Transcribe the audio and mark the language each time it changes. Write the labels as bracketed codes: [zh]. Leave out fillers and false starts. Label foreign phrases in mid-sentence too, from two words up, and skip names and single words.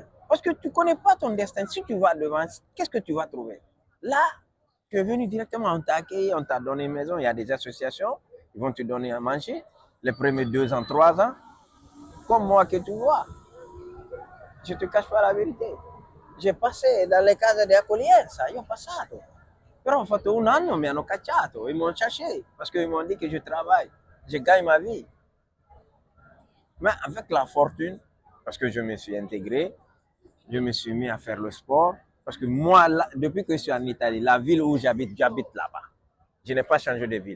[fr] Parce que tu ne connais pas ton destin. Si tu vas devant, qu'est-ce que tu vas trouver? Là, tu es venu directement, on t'a accueilli, on t'a donné une maison, il y a des associations, ils vont te donner à manger les premiers 2 ans, 3 ans. Comme moi que tu vois. Je ne te cache pas la vérité. J'ai passé dans le [it] cases di accoglienza, io ho passato. Però ho fatto 1 anno, mi hanno cacciato, [fr] ils m'ont cherché parce qu'ils m'ont dit que je travaille, je gagne ma vie. Mais avec la fortune, parce que je me suis intégré, je me suis mis à faire le sport. Parce que moi, là, depuis que je suis en Italie, la ville où j'habite là-bas. Je n'ai pas changé de ville.